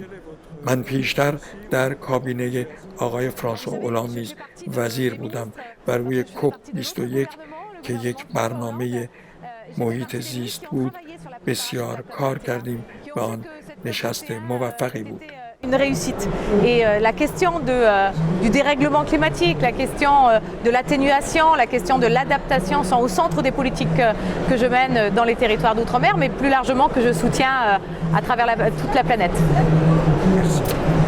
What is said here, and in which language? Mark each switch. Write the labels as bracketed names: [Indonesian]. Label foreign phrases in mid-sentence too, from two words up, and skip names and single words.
[Persian] من پیشتر در کابینه آقای فرانسوا اولند نیز وزیر بودم و روی کوپ 21 که یک برنامه محیط زیست بود بسیار کار کردیم و آن نشست موفقی بود. [French] une réussite. Et la question du dérèglement climatique, la question de l'atténuation, la question de l'adaptation sont au centre des politiques que je mène dans les territoires d'outre-mer, mais plus largement que je soutiens à travers toute la planète. Merci.